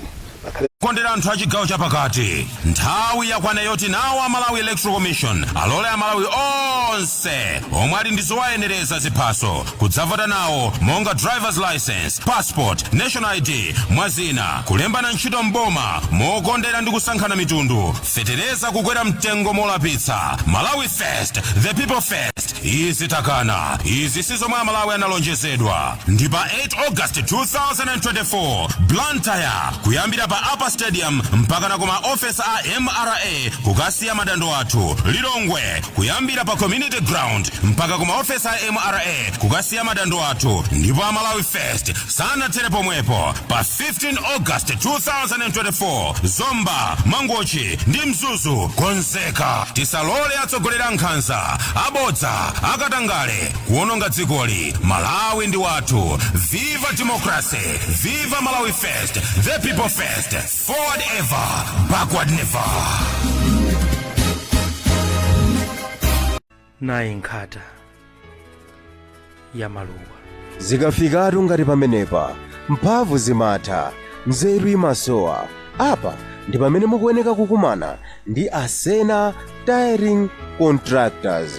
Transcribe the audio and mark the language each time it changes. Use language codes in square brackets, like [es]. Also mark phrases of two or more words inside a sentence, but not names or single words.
[ny] Kondera anthu achigawo chapakati, nthawi yakwana yoti nawo Malawi Electoral Commission alole Malawi onse omwe ali ndi zowayenereza ziphaso kudzavota nawo monga [en] driver's license, [ny] passport, [en] national ID, [ny] mwazina kulembana ntchito mboma mokondera ndi kusankhana mitundu, fetereza kukwera mtengo molapitsa. [en] Malawi First, the people first. [ny] Izi takana, izi sizomwe Malawi analonjezedwa. Ndi pa 8 August 2024 Blantyre kuyambira pa Upper Stadium mpaka na kuma office a MRA kukasiya madando athu. Lilongwe kuyambira pa Community Ground mpaka kuma office a MRA kukasiya madando athu. Ndipo Malawi First sana tere pomwepo pa 15 August 2024 Zomba, Mangochi ndi Mzuzu konzeka. Tisalole atsogolera nkhanza abodza akatangale kuononga dzikoli. Malawi ndi wathu. [en] Viva democracy, viva Malawi First, the people first. Forward ever, backward never. [ny] nayi nkhata ya maluwa. zikafikatu ngati pamenepa mphamvu zimatha, nzeru imasowa. Apa ndi pamene mukuyeneka kukumana ndi Asena Tiring Contractors.